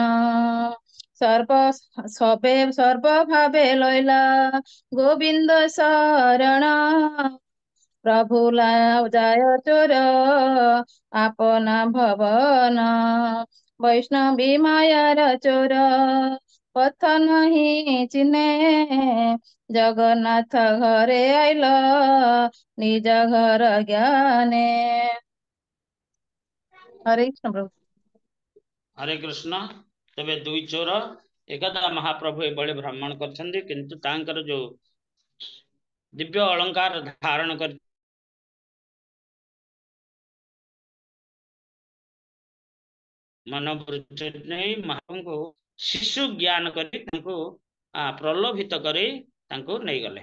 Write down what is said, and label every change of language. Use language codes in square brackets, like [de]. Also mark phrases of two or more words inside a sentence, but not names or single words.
[bn] সর্ব সবে সর্বভাবে লইলা গোবিন্দ শরণ, প্রভু যায় চোর আপনা ভবন। বৈষ্ণবী মায়ার চোর পথ নহি চিনে, জগন্নাথ ঘরে আইল নিজ ঘর জ্ঞানে। হরে কৃষ্ণ প্রভু। [or] ହରେ କୃଷ୍ଣ। ତେବେ ଦୁଇ ଚୋର ଏକଦା ମହାପ୍ରଭୁ ଏଭଳି ଭ୍ରମଣ କରିଛନ୍ତି, କିନ୍ତୁ ତାଙ୍କର ଯୋଉ ଦିବ୍ୟ ଅଳଙ୍କାର ଧାରଣ କରି ମନୋବୃତ୍ତି ନେଇ ମହାପ୍ରଭୁଙ୍କୁ ଶିଶୁ ଜ୍ଞାନ କରି ତାଙ୍କୁ ପ୍ରଲୋଭିତ କରି ତାଙ୍କୁ ନେଇଗଲେ।